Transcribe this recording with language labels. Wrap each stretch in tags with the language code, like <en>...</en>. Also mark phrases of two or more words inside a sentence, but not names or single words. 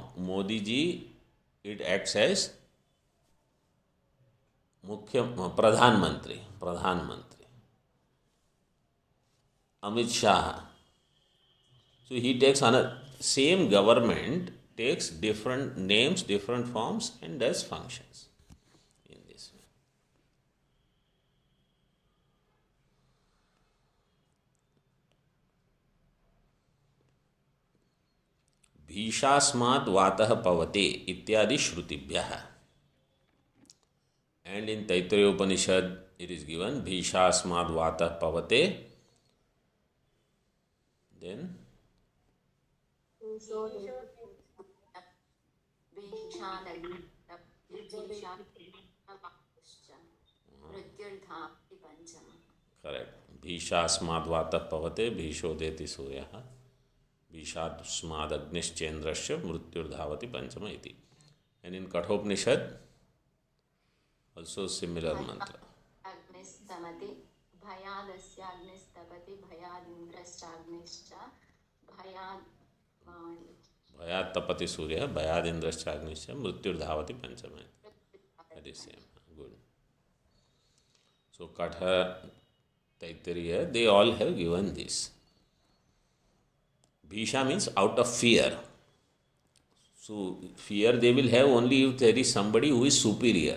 <en>Modi ji, it acts as</en> <hi>Pradhan Mantri.</hi> <en>Amit Shah. So he takes another, same government takes different names, different forms and does functions in this way.</en> <sa>Bhishasmad vatah pavate ityadi shrutibhyah.</sa> <en>And in Taittiriya Upanishad it is given</en> <sa>Bhishasmad vatah pavate.</sa> <en>Then correct.</en> <sa>Bhishasmad vatah pavate bhishodeti suryah. Bhishasmad agnischendrasya mrutyurdhavati panchama iti.</sa> <en>And in Kathopanishad also similar mantra.</en> <sa>Agnistamati bhayadasya agnistabati bhayadindrascha agnischa Bhayat tapati surya bhayadindrascha agnischa mrutyurdhavati panchama.</sa> <en>That is same. Good. So Katha, Taittiriya, they all have given this. Bhisha means out of fear. So fear they will have only if there is somebody who is superior.</en>